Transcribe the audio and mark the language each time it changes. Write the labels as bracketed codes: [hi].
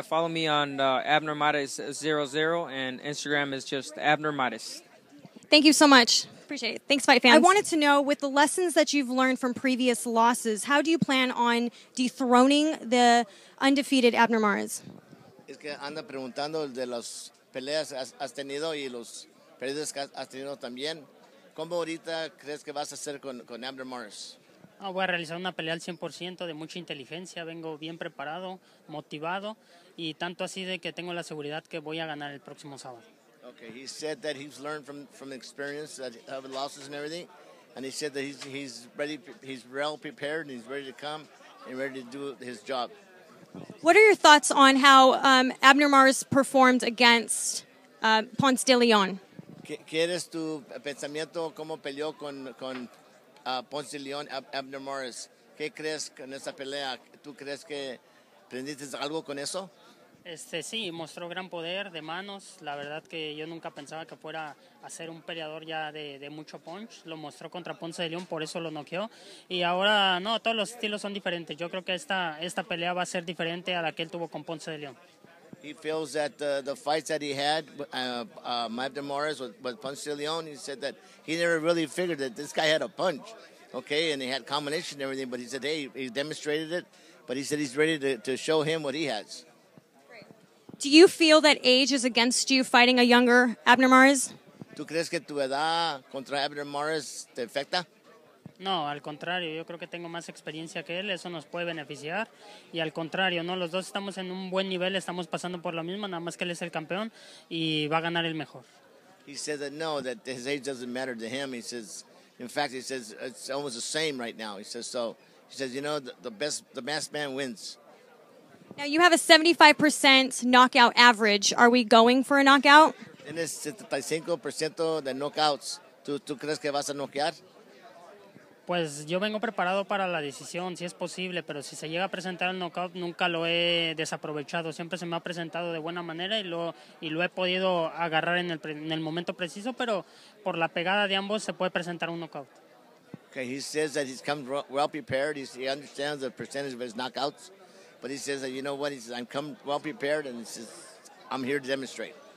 [en] Follow me on Abner Mares 00 and Instagram is just Abner Mares. Thank you so much. Appreciate it. Thanks, fight fans. I wanted to know, with the lessons that you've learned from previous losses, how do you plan on dethroning the undefeated Abner Mares? [es] Es que anda preguntando de las peleas has tenido y los pérdidas que has tenido también. ¿Cómo ahorita crees que vas a hacer con Abner Mares? Voy a realizar una pelea al 100% de mucha inteligencia, vengo bien preparado, motivado y tanto así de que tengo la seguridad que voy a ganar el próximo sábado. [en] Okay, he said that he's learned from experience that of losses and everything, and he said that he's ready, he's well prepared, and he's ready to come and ready to do his job. What are your thoughts on how Abner Mares performed against Ponce de Leon? [es] ¿Qué eres tu pensamiento cómo peleó con Ponce de Leon, Abner Mares? ¿Qué crees con esa pelea? ¿Tú crees que aprendiste algo con eso? Sí, mostró gran poder de manos. La verdad que yo nunca pensaba que fuera a ser un peleador ya de mucho punch. Lo mostró contra Ponce de León, por eso lo noqueó. Y ahora, no, todos los estilos son diferentes. Yo creo que esta pelea va a ser diferente a la que él tuvo con Ponce de León. [en] He feels that the fights that he had, Abner Mares with Ponce de Leon, he said that he never really figured that this guy had a punch, okay, and he had combination and everything, but he said, hey, he demonstrated it, but he said he's ready to show him what he has. Do you feel that age is against you fighting a younger Abner Mares? [es] ¿Tú crees que tu edad contra Abner Mares te afecta? No, al contrario, yo creo que tengo más experiencia que él, eso nos puede beneficiar. Y al contrario, no, los dos estamos en un buen nivel, estamos pasando por lo mismo, nada más que él es el campeón y va a ganar el mejor. [en] He said that no, that his age doesn't matter to him. He says, in fact, he says it's almost the same right now. He says so. He says, you know, the best man wins. Now, you have a 75% knockout average. Are we going for a knockout? [es] Tienes 75% de knockouts. ¿Tú crees que vas a knockear? Pues yo vengo preparado para la decisión, si es posible, pero si se llega a presentar el knockout, nunca lo he desaprovechado. Siempre se me ha presentado de buena manera y lo he podido agarrar en el momento preciso, pero por la pegada de ambos se puede presentar un knockout. [en] Okay, he says that he's come well prepared. He understands the percentage of his knockouts, but he says that, you know what, he says, I'm come well prepared, and he says, I'm here to demonstrate.